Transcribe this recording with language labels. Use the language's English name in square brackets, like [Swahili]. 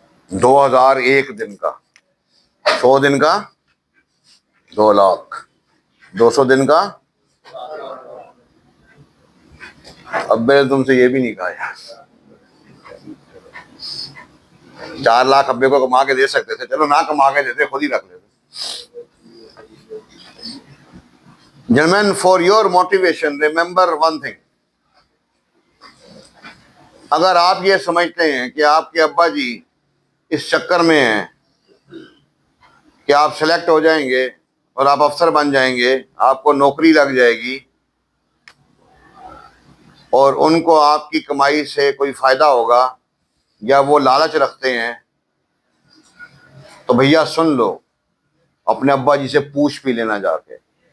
[Hindi] 2000 एक दिन का, 100 दिन का 2 लाख, 200 दिन का। अब मैंने तुमसे ये भी नहीं कहा यार, 4 लाख अब्बे को कमा के दे सकते थे, चलो ना कमा के देते, खुद ही रख लेते। [English] Gentlemen, for your motivation, remember one thing. [Hindi] अगर आप ये समझते हैं कि आपके अब्बा जी इस चक्कर में हैं कि आप सेलेक्ट हो जाएंगे और आप अफसर बन जाएंगे, आपको नौकरी लग जाएगी और उनको आपकी कमाई से कोई फायदा होगा, या वो लालच रखते हैं, तो भैया सुन लो, अपने अब्बा जी से पूछ भी लेना जाके।